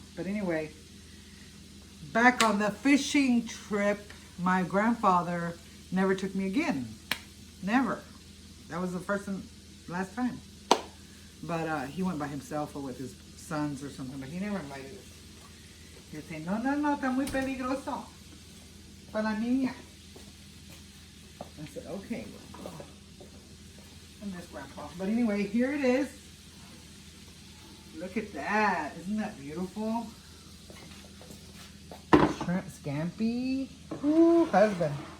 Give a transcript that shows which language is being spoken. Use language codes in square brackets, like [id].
[en] But anyway, back on the fishing trip, my grandfather never took me again. Never. That was the first and last time. But he went by himself or with his sons or something, but he never invited us. He would say, [es] no, está muy peligroso para la niña. [en] I said, okay, well, I miss Grandpa. But anyway, here it is. Look at that. Isn't that beautiful? Shrimp scampi. Ooh, husband.